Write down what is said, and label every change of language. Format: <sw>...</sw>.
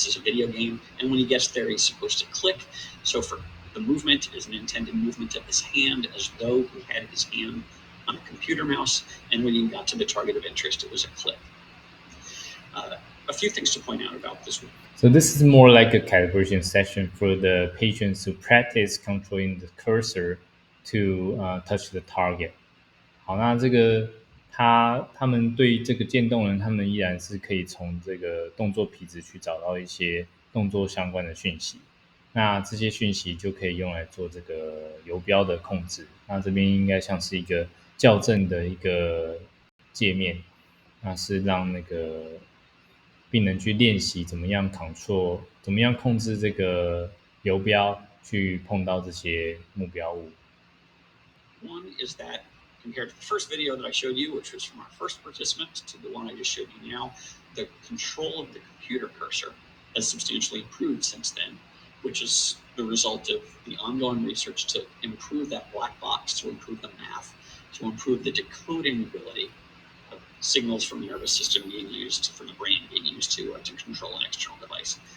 <en>This is a video game, and when he gets there, he's supposed to click. So for the movement is an intended movement of his hand, as though he had his hand on a computer mouse, and when he got to the target of interest, it was a click. A few things to point out about this one. So this is more like a calibration session for the patients to practice controlling the cursor to touch the target.</en> <zh>好，那这个他们对这个渐冻人，他们依然是可以从这个动作皮质去找到一些动作相关的讯息。那这些讯息就可以用来做这个游标的控制。那这边应该像是一个校正的一个界面，那是让那个病人去练习怎么样怎么样控制这个游标去碰到这些目标物。</zh> <en>One is that compared to the first video that I showed you, which was from our first participant, to the one I just showed you now, the control of the computer cursor has substantially improved since then, which is the result of the ongoing research to improve that black box, to improve the math, to improve the decoding ability of signals from the nervous system being used, from the brain being used to control an external device.</en>